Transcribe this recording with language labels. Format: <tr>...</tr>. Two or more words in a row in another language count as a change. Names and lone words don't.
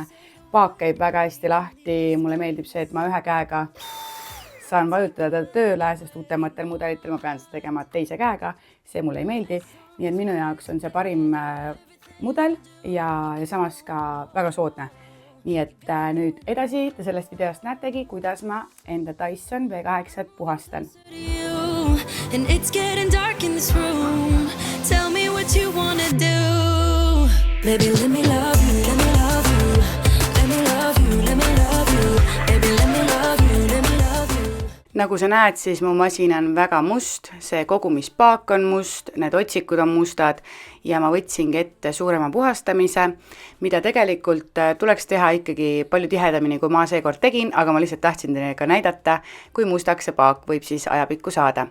<et>Paak käib väga hästi lahti. Mulle meeldib see, et ma ühe käega saan vajutada ta tööle, sest uutematel mudelitel ma pean seda tegema teise käega. See mulle ei meeldi. Nii et minu jaoks on see parim mudel ja samas ka väga soodne. Nii et nüüd edasi te sellest videost näetegi, kuidas ma enda Dyson V8 puhastan.</et> <en>And it's getting dark in this room. Tell me what you wanna do. Baby, let me love you, let me love you. Let me love you, let me love you. Baby, let me love you, let me love you.</en> <et>Nagu sa näed, siis mu masin on väga must, see kogumispaak on must, need otsikud on mustad ja ma võtsingi ette suurema puhastamise, mida tegelikult tuleks teha ikkagi palju tihedamini, kui ma seekord tegin, aga ma lihtsalt tahtsin teile ka näidata, kui mustaks see paak võib siis ajapikku saada.</et>